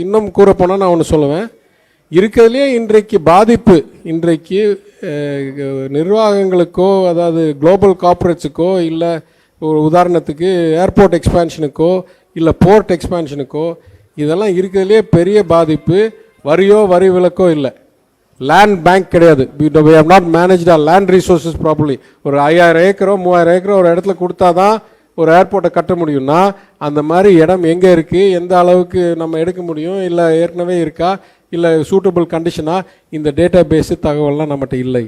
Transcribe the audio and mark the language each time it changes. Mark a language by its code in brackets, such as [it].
[ta] இன்னும் கூற போனால் நான் ஒன்று சொல்லுவேன், இருக்கிறதுலே இன்றைக்கு பாதிப்பு, இன்றைக்கு நிர்வாகங்களுக்கோ அதாவது குளோபல் கார்ப்பரேட்ஸுக்கோ இல்லை ஒரு உதாரணத்துக்கு ஏர்போர்ட் எக்ஸ்பான்ஷனுக்கோ இல்லை போர்ட் எக்ஸ்பான்ஷனுக்கோ இதெல்லாம் இருக்கிறதுலே பெரிய பாதிப்பு வரி விலக்கோ இல்லை. லேண்ட் பேங்க் கிடையாது. [en] we have not managed our land resources properly. [ta] ஒரு 5000 ஏக்கரோ 3000 ஏக்கரோ ஒரு இடத்துல கொடுத்தா தான் ஒரு ஏர்போர்ட்டை கட்ட முடியும்னா அந்த மாதிரி இடம் எங்கே இருக்குது, எந்த அளவுக்கு நம்ம எடுக்க முடியும், இல்லை ஏற்கனவே இருக்கா, இல்லை சூட்டபிள் கண்டிஷனா, இந்த டேட்டா பேஸ் தகவல்லாம் நம்மகிட்ட இல்லை.